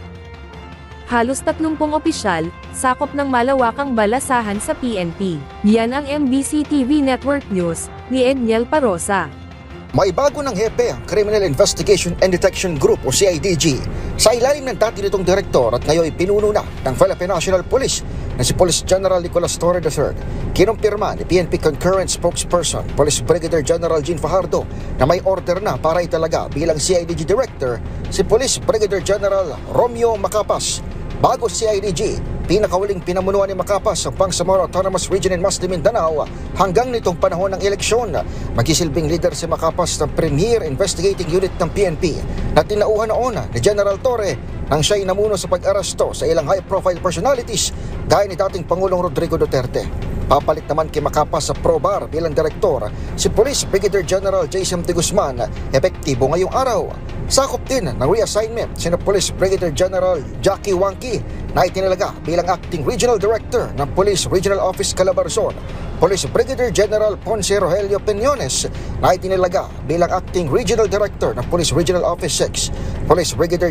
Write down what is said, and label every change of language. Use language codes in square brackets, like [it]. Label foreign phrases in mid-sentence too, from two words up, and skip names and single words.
[tl] Halos 30 opisyal, sakop ng malawakang balasahan sa PNP. Yan ang MBC TV Network News, ni Edniel Parosa. May bago ng hepe ang Criminal Investigation and Detection Group o CIDG sa ilalim ng dati nitong direktor at ngayon pinuno na ng Philippine National Police na si Police General Nicolas Torre III. Kinumpirma ni PNP Concurrent Spokesperson Police Brigadier General Jean Fajardo na may order na para italaga bilang CIDG Director si Police Brigadier General Romeo Macapas. Bago sa CIDG, pinakahuling pinamunuan ni Macapas ang Bangsamoro Autonomous Region in Masdi, Mindanao hanggang nitong panahon ng eleksyon. Magisilbing leader si Macapas ng Premier Investigating Unit ng PNP na tinauhan noon ni General Torre nang siya'y namuno sa pag-aresto sa ilang [en] high-profile personalities [tl] gaya ni dating Pangulong Rodrigo Duterte. Papalit naman kay Macapas sa PROBAR bilang direktor si Police Brigadier General Jason de Guzman, epektibo ngayong araw. Sakop din ng reassignment sina Police Brigadier General Jackie Wangki na itinalaga bilang Acting Regional Director ng Police Regional Office Calabarzon, Police Brigadier General Ponce Rogelio Peñones na itinalaga bilang Acting Regional Director ng Police Regional Office 6, Police Brigadier